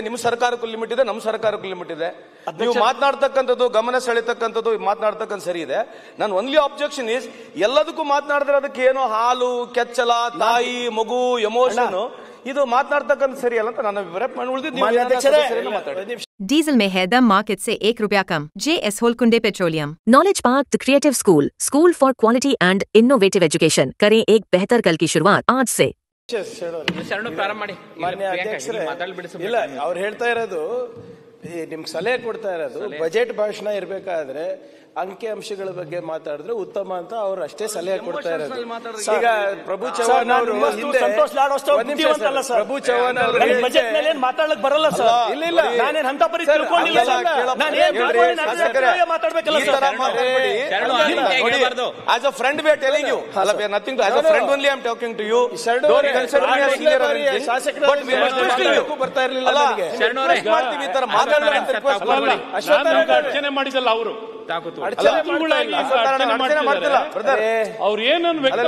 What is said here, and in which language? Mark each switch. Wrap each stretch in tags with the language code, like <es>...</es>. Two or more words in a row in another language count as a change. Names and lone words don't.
<kn>ನಿಮ್ಮ ಸರ್ಕಾರಕ್ಕೂ ಲಿಮಿಟ್ ಇದೆ, ನಮ್ಮ ಸರ್ಕಾರಕ್ಕೂ ಲಿಮಿಟ್ ಇದೆ. ನೀವು ಮಾತನಾಡ್ತಕ್ಕಂಥದ್ದು, ಗಮನ ಸೆಳೆತಕ್ಕಂಥದ್ದು ಮಾತನಾಡ್ತಕ್ಕಂಥ ಸರಿ ಇದೆ. ನಾನು</kn> <en>only objection is,</en> <kn>ಎಲ್ಲದಕ್ಕೂ ಮಾತನಾಡಿದ್ರೆ ಅದಕ್ಕೆ ಏನೋ ಹಾಲು, ಕೆಚ್ಚಲ, ತಾಯಿ, ಮಗು, ಎಮೋಷನ್, ಇದು ಮಾತನಾಡ್ತಕ್ಕಂಥ ಸರಿ ಅಲ್ಲ ಅಂತ ನಾನು ಅಭಿಪ್ರಾಯ. ಉಳಿದಿದ್ದು</kn> <hi>डीजल में है दम मार्केट से ₹1 कम. JS होलकुंडे पेट्रोलियम.</hi> <en>Knowledge Park The Creative School for Quality and Innovative Education.</en> <hi>करें एक बेहतर कल की शुरुआत आज से.</hi> <kn>ಇಲ್ಲ, ಅವ್ರು ಹೇಳ್ತಾ ಇರೋದು, ನಿಮ್ಗೆ ಸಲಹೆ ಕೊಡ್ತಾ ಇರೋದು, ಬಜೆಟ್ ಭಾಷಣ ಇರ್ಬೇಕಾದ್ರೆ ಅಂಕಿ ಅಂಶಗಳ ಬಗ್ಗೆ ಮಾತಾಡಿದ್ರೆ ಉತ್ತಮ ಅಂತ ಅವ್ರು ಅಷ್ಟೇ ಸಲಹೆ ಕೊಡ್ತಾ ಇರೋದು. ಈಗ ಪ್ರಭು ಚವ್ಹಾಣ್ ಅವರು ಪ್ರಭು ಚವ್ಹಾಣ್ ಅವರು ಮಾತಾಡಕ್ ಬರಲ್ಲ ಸರ್. ಇಲ್ಲ, ನಾನೇನ್ ಅಂತ</kn> <en>As a friend we are telling you, nothing as a friend only I am talking to you.</en> <kn>ಬರ್ತಾ ಇರ್ಲಿಲ್ಲ ಅರ್ಚನೆ ಮಾಡಿದಲ್ಲ ಅವರು. ಅವ್ರು ಏನನ್ನು</kn>